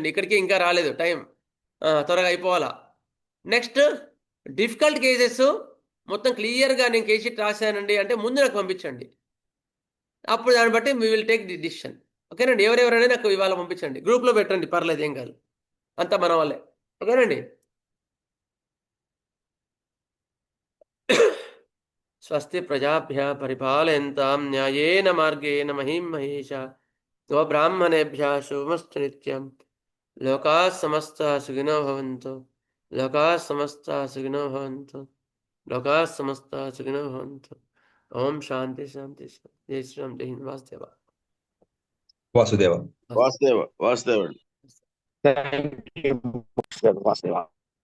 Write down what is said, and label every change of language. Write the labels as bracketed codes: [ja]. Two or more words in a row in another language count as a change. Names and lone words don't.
[te] ఇక్కడికి ఇంకా రాలేదు, టైం త్వరగా అయిపోవాలా. [en] next difficult cases [te] మొత్తం క్లియర్గా నేను [en] case sheet [te] రాశానండి అంటే ముందు నాకు పంపించండి. అప్పుడు దాన్ని బట్టి [en] we will take the decision. [te] ఓకేనండి. ఎవరెవరైనా నాకు ఇవాళ పంపించండి, గ్రూప్లో పెట్టండి, పర్లేదు, ఏం కాదు, అంతా మన వాళ్ళే. ఓకేనండి. [sa] स्वस्ति प्रजाभ्यः परिपालयन्तां न्यायेन मार्गेण महिं महेषा गोब्राह्मणेभ्यः शुभमस्तु नित्यं. लोकाः समस्ताः सुखिनो भवन्तु। लोकाः समस्ताः सुखिनो भवन्तु. लोकाः समस्ताः सुखिनो भवन्तु. ओं शान्ति शान्ति शान्ति. [hi] जय श्रीराम। जय हिंद. [sa] వాసుదేవ. వాసుదేవ. వాసుదేవ. వాసుదేవ. [en] thank you వాసుదేవ.